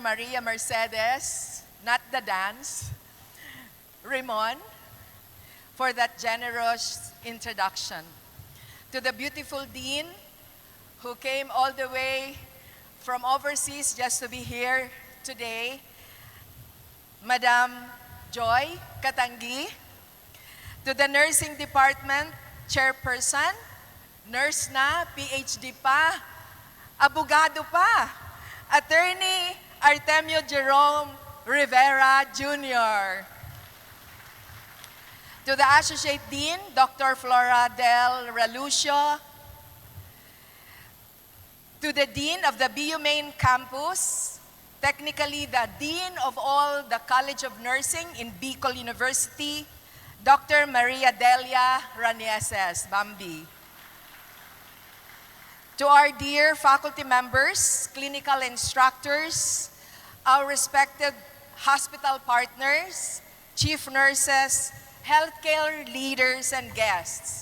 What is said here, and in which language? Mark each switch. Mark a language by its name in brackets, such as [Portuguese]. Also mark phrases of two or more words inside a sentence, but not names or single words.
[English] Maria Mercedes, not the dance, Ramon, for that generous introduction. To the beautiful Dean, who came all the way from overseas just to be here today, Madam Joy Katangi. To the Nursing Department Chairperson, [Filipino] nurse na, PhD pa, abogado pa, [English] Attorney Artemio Jerome Rivera Jr. To the Associate Dean, Dr. Flora del Relucio. To the Dean of the BU Main Campus, technically the Dean of all the College of Nursing in Bicol University, Dr. Maria Delia Ranieses, Bambi. To our dear faculty members, clinical instructors, our respected hospital partners, chief nurses, healthcare leaders, and guests.